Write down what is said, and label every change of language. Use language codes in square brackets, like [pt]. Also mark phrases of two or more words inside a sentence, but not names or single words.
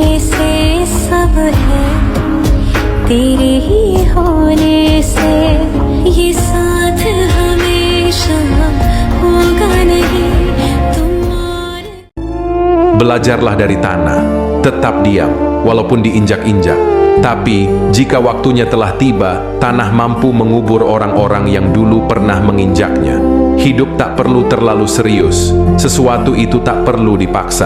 [hi] से सब है तेरे ही होने से ये साथ हमेशा होगा नहीं तुम और [id] Belajarlah dari tanah, tetap diam, walaupun diinjak-injak. Tapi, jika waktunya telah tiba, tanah mampu mengubur orang-orang yang dulu pernah menginjaknya. Hidup tak perlu terlalu serius, sesuatu itu tak perlu dipaksa.